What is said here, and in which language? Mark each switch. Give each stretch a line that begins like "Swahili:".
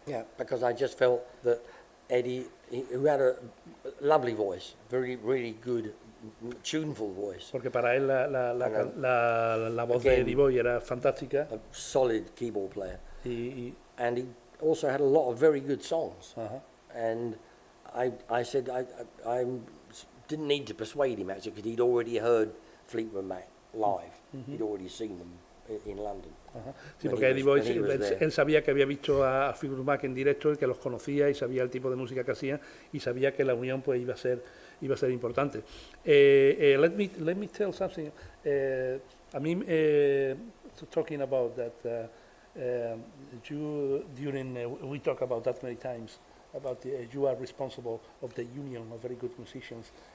English: Yeah, because I just felt that Eddie, who had a lovely voice, really good, tuneful voice.
Spanish: Porque para él la voz de Eddie Boyd era fantástica.
English: A solid keyboard player. And he also had a lot of very good songs. And I said I didn't need to persuade him actually, because he'd already heard Fleetwood Mac live. He'd already seen them in London.
Spanish: Sí, porque Eddie Boyd, él sabía que había visto a Fleetwood Mac en directo y que los conocía y sabía el tipo de música que hacían y sabía que la unión pues iba a ser importante.
English: Let me tell something. I mean, talking about that, you during we talk about that many times about you are responsible of the union of very good musicians.